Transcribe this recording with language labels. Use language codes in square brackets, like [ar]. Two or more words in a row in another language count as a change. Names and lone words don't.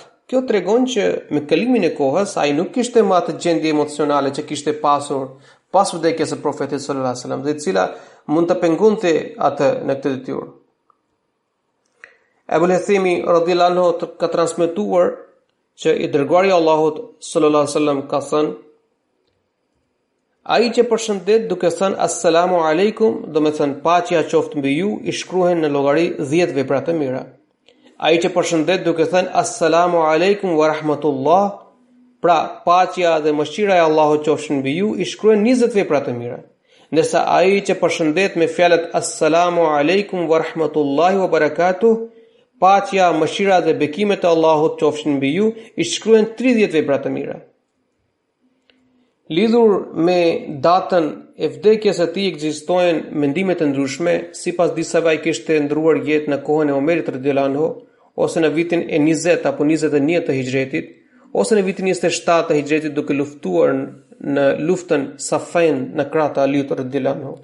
[sq] Kjo tregon që me kalimin e kohës ai nuk kishte më atë gjendje emocionale që kishte pasur pas vdekjes së Profetit [ar] صلى الله عليه وسلم, [sq] dhe e cila mund të pengonte atë në këtë detyrë. Abul Hethimi [ar] رضي الله عنه [sq] ka transmetuar që i dërguari i Allahut [ar] صلى الله عليه وسلم [sq] ka thënë: ai që përshëndet duke thënë [ar] السلام عليكم, [sq] do me thënë paqja qoftë mbi ju, i shkruhen në llogari 10 vepra të mira. Ai që përshëndet duke thënë [ar] السلام عليكم ورحمة الله, [sq] pra paqja dhe mëshira e Allahut qofshin mbi ju, i shkruhen 20 vepra të mira. Ndërsa ai që përshëndet me fjalët [ar] السلام عليكم ورحمة الله وبركاته, [sq] paqja, mëshira dhe bekimet e Allahut qofshin mbi ju, i shkruhen 30 vepra të mira. Lidhur me datën e vdekjes së tij ekzistojnë mendime të ndryshme. Sipas disave ai kishte ndruar jetë në kohën e Omerit [ar] رضي الله عنه, [sq] ose në vitin e 20 apo 21 të Hijretit, ose në vitin 27 të Hijretit, duke luftuar në luftën Safain në krah të Aliut [ar] رضي الله عنه.